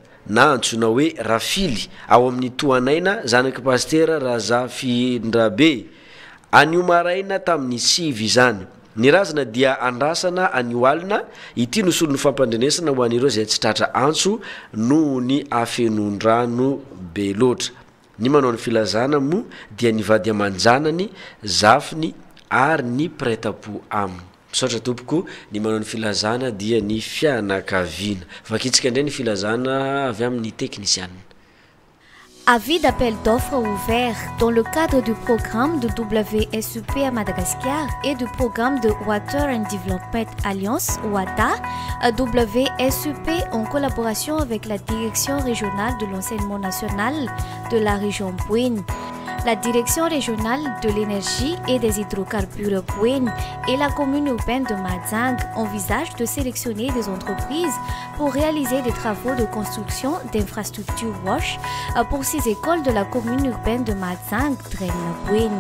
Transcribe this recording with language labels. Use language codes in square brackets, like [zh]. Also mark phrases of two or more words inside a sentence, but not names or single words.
[mg] na antsoina hoe rafily ao amin'ny toanaina zanaky pastera Razafindrabe anio maraina tamin'ny 5 izany ny razana dia andrasana anio alina ity nosolo ny fampandrenesana ho an'ireo zay tsy tratra antso noho ny afenondrano be loatra ny manao ny filazana mo dia nivady amanjanany zafiny ary ny prêt-à-pot aminy misaotra tompoko ny manao ny filazana dia ny fianakaviana vakitsika indray ny filazana avy amin'ny technicienne. [fr] Avis d'appel d'offres ouvert dans le cadre du programme de WSUP à Madagascar et du programme de Water and Development Alliance WADA, WSUP en collaboration avec la Direction régionale de l'enseignement national de la région Bouine, la Direction régionale de l'énergie et des hydrocarbures Bouine et la commune urbaine de Madzang envisagent de sélectionner des entreprises pour réaliser des travaux de construction d'infrastructures WASH pour 6 écoles de la commune urbaine de Madzang, Dren-Bouine.